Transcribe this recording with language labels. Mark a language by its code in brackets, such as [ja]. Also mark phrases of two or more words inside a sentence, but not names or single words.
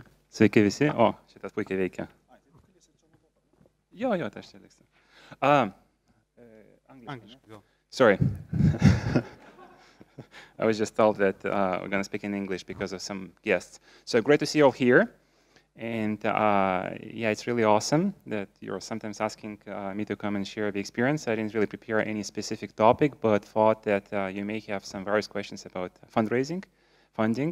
[lt] Sveiki visi. O, šitas puikiai veikia. Jo, tai aš čia liksiu. Angliškai. [en] Sorry. I was just told that we're going to speak in English because of some guests. So great to see you all here. And yeah, it's really awesome that you're sometimes asking me to come and share the experience. I didn't really prepare any specific topic, but thought that you may have some various questions about fundraising, funding.